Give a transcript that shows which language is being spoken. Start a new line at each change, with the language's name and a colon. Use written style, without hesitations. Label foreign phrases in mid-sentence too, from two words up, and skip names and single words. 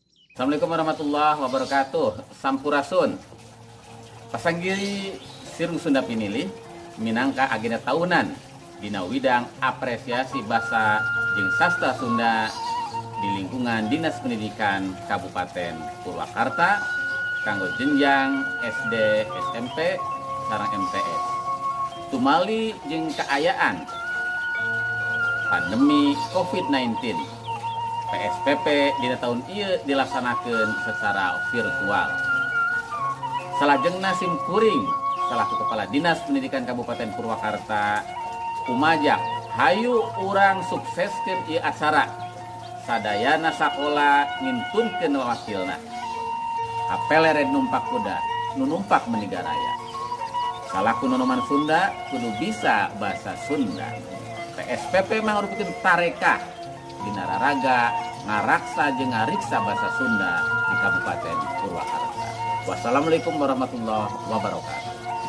Arabic: السلام عليكم ورحمة الله وبركاته.
Sundanese: Sampurasun. Pasanggiri Sirung Sunda Pinilih minangka agenda tahunan dina widang apresiasi bahasa jeung sastra Sunda di lingkungan Dinas Pendidikan Kabupaten Purwakarta kanggo jenjang SD, SMP, sareng MTS. Tumali jeung kaayaan pandemi COVID-19, PSBB dina tahun ieu dilaksanakeun secara virtual. Salajengna sim kuring selaku Kepala Dinas Pendidikan Kabupaten Purwakarta umajak hayu urang sukseskeun ieu acara sadayana sakola ngintunkeun wakilna. Apelere numpak kuda nu numpak menigaraya. Salaku nonoman Sunda kudu bisa bahasa Sunda. PSPP mangrupakeun tarekah dina raraga ngaraksa jeung ngariksa bahasa Sunda di Kabupaten Purwakarta.
Arabic: والسلام عليكم ورحمة الله وبركاته.